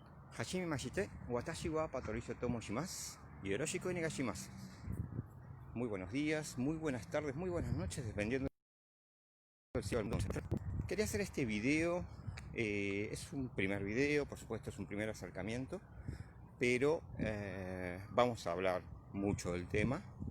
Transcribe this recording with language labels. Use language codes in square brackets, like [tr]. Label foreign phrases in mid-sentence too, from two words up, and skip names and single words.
[ja] はじめまして、私は Patricio Tomo します。よろしくお願いします. [es] Muy buenos días, muy buenas tardes, muy buenas noches, dependiendo del cielo del mundo. Quería hacer este video, es un primer video, por supuesto es un primer acercamiento, pero vamos a hablar mucho del tema.